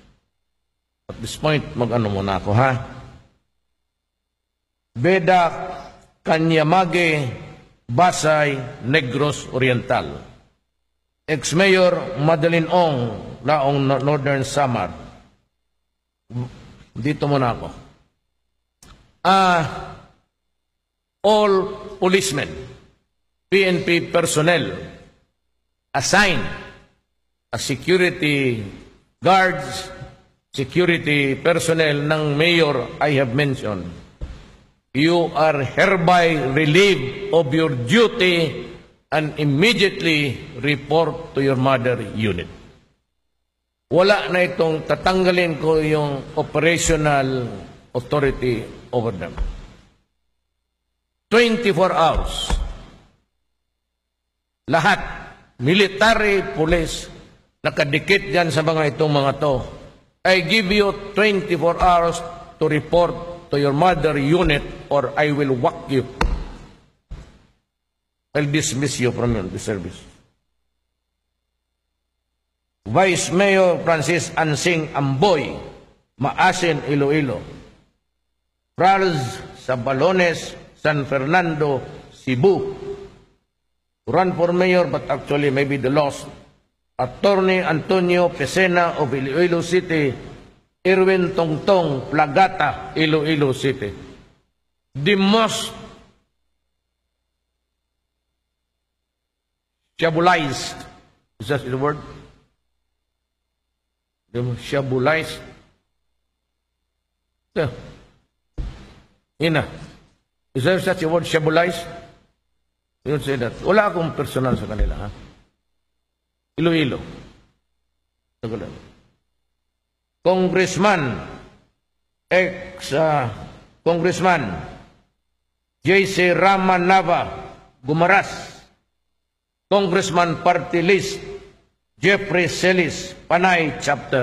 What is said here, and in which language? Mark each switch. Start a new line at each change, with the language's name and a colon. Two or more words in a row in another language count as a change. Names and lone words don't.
English: At this point,
Filipino: mag-ano muna ako, Beda Kanyamage, Basay, Negros Oriental. Ex-Mayor Madeline Ong, Laong, Northern Samar. Dito muna ako.
English: All policemen, PNP personnel assigned as security guards, security personnel ng mayor I have mentioned, you are hereby relieved of your duty and immediately report to your mother unit.
Filipino: Wala na itong tatanggalin ko yung
English: operational authority over them. 24 hours.
Filipino: Lahat, military, police, nakadikit dyan sa mga itong mga to.
English: I give you 24 hours to report to your mother unit or I will whack you. I'll dismiss you from the service. Vice Mayor Francis Ansing Amboy, Maasin, Iloilo. Charles Sabalones, San Fernando, Cebu. Run for mayor, but actually maybe the lost. Attorney Antonio Pesena of Iloilo City. Irwin Tongtong, Plagata, Iloilo City. The most shabulized, is that the word? The most shabulized. Yeah. Ina. Is there such a word, shabulized? You don't say that.
Filipino: Wala akong personal sa kanila, ha? Iloilo. Congressman, Congressman, J.C. Ramanava, Gumaras. Congressman Party List, Jeffrey Celis, Panay Chapter.